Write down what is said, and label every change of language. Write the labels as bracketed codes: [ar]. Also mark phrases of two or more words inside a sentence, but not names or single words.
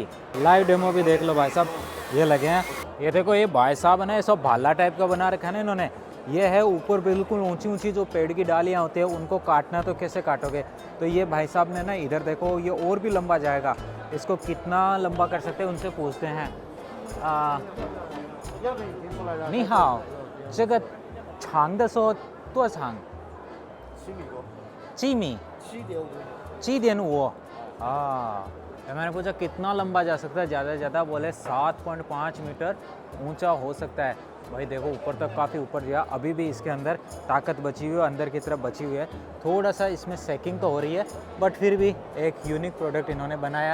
[en] live demo [hi] भी देख लो भाई साहब, ये लगे हैं। ये देखो ये भाई साहब है ना, ये सब भाला टाइप का बना रखा है ना इन्होंने। ये है ऊपर बिल्कुल ऊंची ऊंची जो पेड़ की डालियाँ होती है, उनको काटना तो कैसे काटोगे। तो ये भाई साहब ने ना इधर देखो ये और भी लंबा जाएगा, इसको कितना लंबा कर सकते हैं उनसे पूछते हैं। [zh] 你好，这个长的说多长？7 米 [hi] 7.5 तो मैंने पूछा कितना लंबा जा सकता है, ज़्यादा से ज़्यादा बोले 7.5 मीटर ऊंचा हो सकता है। भाई देखो ऊपर तक काफ़ी ऊपर गया, अभी भी इसके अंदर ताकत बची हुई है, अंदर की तरफ बची हुई है। थोड़ा सा इसमें सेकिंग तो हो रही है बट फिर भी एक [en] unique product [hi] इन्होंने बनाया।